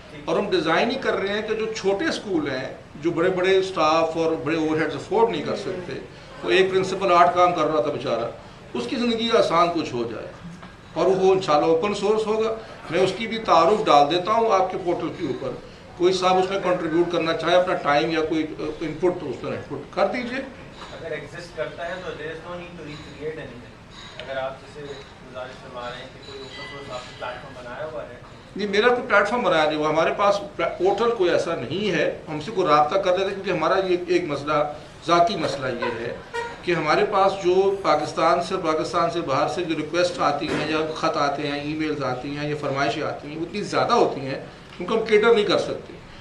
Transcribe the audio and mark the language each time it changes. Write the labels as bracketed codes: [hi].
[ur] اور ہم ڈیزائن ہی کر رہے ہیں کہ جو چھوٹے اسکول ہیں جو بڑے بڑے اسٹاف اور بڑے اوور ہیڈز افورڈ نہیں کر سکتے، وہ ایک پرنسپل 8 کام کر رہا تھا بیچارہ، اس کی زندگی آسان کچھ ہو جائے، اور وہ انشاءاللہ اوپن سورس ہوگا. میں اس کی بھی تعارف ڈال دیتا ہوں آپ کے پورٹل کے اوپر. کوئی صاحب اس میں کنٹریبیوٹ کرنا چاہے اپنا ٹائم یا کوئی انپٹ تو اس میں انپٹ کر دیجئے. اگر ایگزسٹ کرتا ہے تو [en] there is no need to recreate anything. [ur] اگر آپ جیسے گزارش فرما رہے ہیں کہ کوئی اوپن سورس آپ نے پلیٹ فارم بنایا ہوا ہے. نہیں، میرا کوئی پلیٹ فارم بنایا نہیں ہوا، ہمارے پاس پورٹل کوئی ایسا نہیں ہے. ہم سے کوئی رابطہ کر لیتے کیونکہ ہمارا یہ ایک مسئلہ، ذاتی مسئلہ یہ ہے کہ ہمارے پاس جو پاکستان سے باہر سے جو ریکویسٹ آتی ہیں یا خط آتے ہیں، ای میلز آتی ہیں یا فرمائشیں آتی ہیں، وہ اتنی زیادہ ہوتی ہیں ان کو ہم کیٹر نہیں کر سکتے.